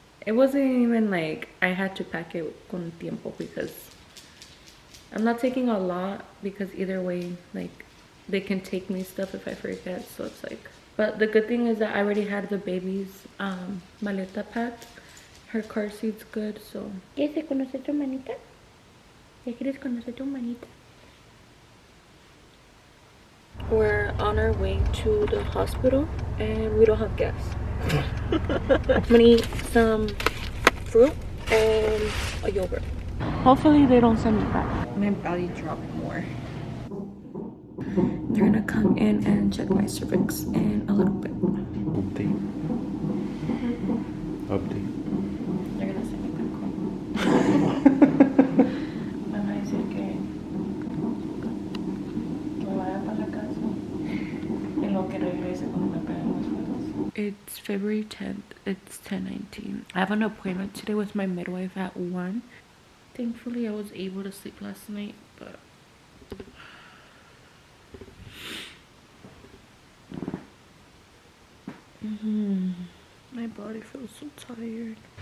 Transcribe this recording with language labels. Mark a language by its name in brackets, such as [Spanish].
[English] It wasn't even like I had to pack it con tiempo because I'm not taking a lot, because either way like they can take me stuff if I forget. So it's like, but the good thing is that I already had the baby's maleta packed. Her car seat's good. [Spanish] So ¿quieres conocer tu manita? ¿Quieres conocer tu manita? [English] We're on our way to the hospital and we don't have gas. I'm gonna eat some fruit and a yogurt. Hopefully they don't send me back. My belly dropped more. They're gonna come in and check my cervix in a little bit. Update. They're gonna send me back home. [Spanish] Me van a decir que me vaya para la casa y lo que regrese cuando me peguen las fotos. [English] It's February 10th. It's 10:19. I have an appointment today with my midwife at 1. Thankfully, I was able to sleep last night, but my body feels so tired.